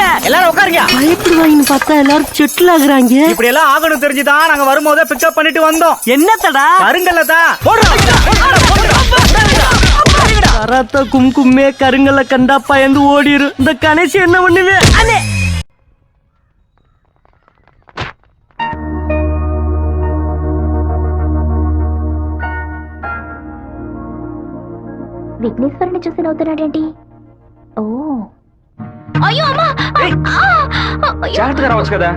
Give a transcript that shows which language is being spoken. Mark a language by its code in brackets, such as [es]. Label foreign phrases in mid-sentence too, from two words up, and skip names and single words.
[ta] எல்லாரும் உட்காருங்க. பயப்படுவாங்கன்னு பார்த்தா எல்லாரும் செட்டில் ஆகுறாங்க. இப்படி எல்லாம் ஆகணும் தெரிஞ்சுதான் நாங்க வரும்போதே பிக்கப் பண்ணிட்டு வந்தோம். என்னத்தடா? கருங்கல்ல தான். கராத்தா கும்கும்மே கருங்கல்ல கண்டா பயந்து ஓடிரு. இந்த கணேசி என்ன பண்ணுவே? அண்ணே [te] విఘ్నేశ్వరుని చూసి నవ్వుతున్నాడేంటి? ఓ అయ్యో అమ్మా, జాగ్రత్తగా రావచ్చు కదా.